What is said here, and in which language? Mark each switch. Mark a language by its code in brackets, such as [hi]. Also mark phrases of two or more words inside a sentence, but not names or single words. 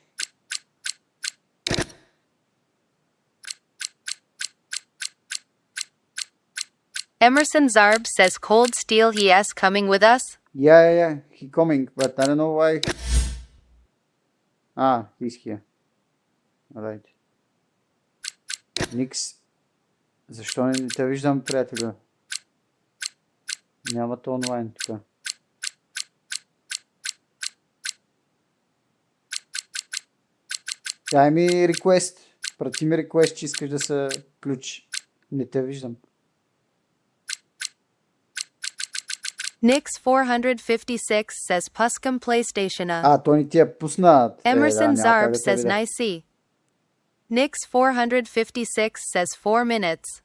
[en] Emerson Zarb says Cold Steel Yes coming with us. Yeah. He coming, but I don't know why. He's here. Alright. [bg] Никс. Защо не те виждам, приятелю? Нямате онлайн тук. Дай ми реквест. Прати ми реквест, че искаш да се включи. Не те виждам. [en] Nix456 says Puskam PlayStation. [bg] Той ни ти я пусна. [en] Emerson [bg] няма [en] Zarb [bg] как да те [en] says [bg] видя. [en] Nice. Nix456 says 4 minutes.